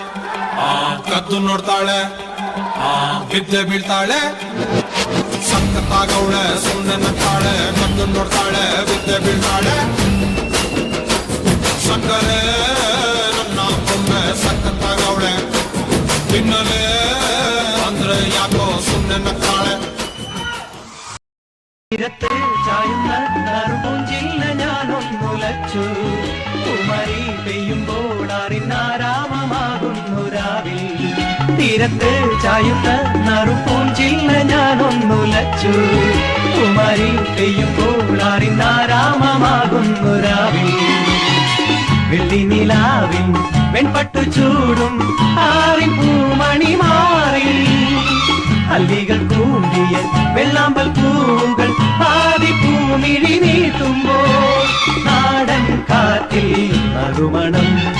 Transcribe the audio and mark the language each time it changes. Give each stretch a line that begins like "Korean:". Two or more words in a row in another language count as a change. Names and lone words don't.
Kannada: ಕದ್ದು ನೋಡ್ತಾಳೆ ಬಿದ್ದೆ ಬೀಳ್ತಾಳೆ ಸಕ್ಕತ್ತಾಗವಳೆ ಸುಮ್ಮನೆ ನಗ್ತಾಳೆ ಕದ್ದು ನೋಡ್ತಾಳೆ ಬಿದ್ದೆ ಬೀಳ್ತಾಳೆ ಸಕ್ಕರೆ ನನ್ನ ಬೊಮ್ಮೆ ಸಕ್ಕತ್ತಾಗವಳೆ ತಿನ್ನಲೇ ಅಂದ್ರೆ ಯಾಕೋ ಸುಮ್ಮನೆ ನಗ್ತಾಳೆ
Malayalam: തീരത്ത് ചായുന്ന നറുപൂഞ്ചില്ല ഞാനൊന്നുലച്ചു കുമരി പെയ്യുമ്പോൾ അറിഞ്ഞാരാമമാകുന്നു രാവിൽ തീരത്ത് ചായുന്ന നറുപൂഞ്ചില്ല ഞാനൊന്നുലച്ചു കുമരി പെയ്യുമ്പോൾ അറിഞ്ഞാരാമമാകുന്നു രാവിൽ വെള്ളി നിലാവിൽ വെൺപട്ടു ചൂടും ആറിൻ പൂമണി മാറി അല്ലികൾ കൂമ്പിയ വെള്ളാമ്പൽ പൂവുകൾ ആദി പൂമിഴി നീട്ടുമ്പോൾ നാടൻ കാറ്റിൽ നറുമണം